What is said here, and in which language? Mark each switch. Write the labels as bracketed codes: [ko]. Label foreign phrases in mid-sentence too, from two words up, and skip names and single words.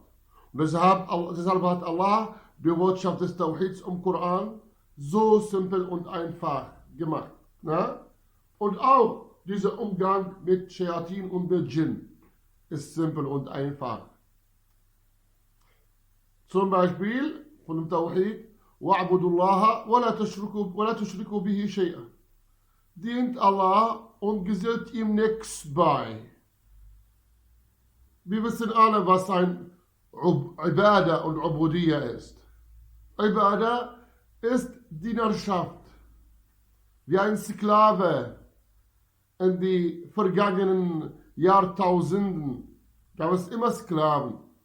[de] Und deshalb hat Allah die Botschaft des Tauhids im Koran so simpel und einfach gemacht. Und auch dieser Umgang mit Shayatin und mit Djinn ist simpel und einfach. Zum Beispiel von dem Tauhid, [ar] وَاعْبُدُوا اللَّهَ وَلَا تُشْرِكُوا بِهِ شَيْئًا. [de] Dient Allah und gesellt ihm nichts bei. Wir wissen alle, was ein Ibadah und Ubudiyya ist. Ibadah ist Dienerschaft. Wie ein Sklave in die vergangenen Jahrtausenden gab es immer Sklaven.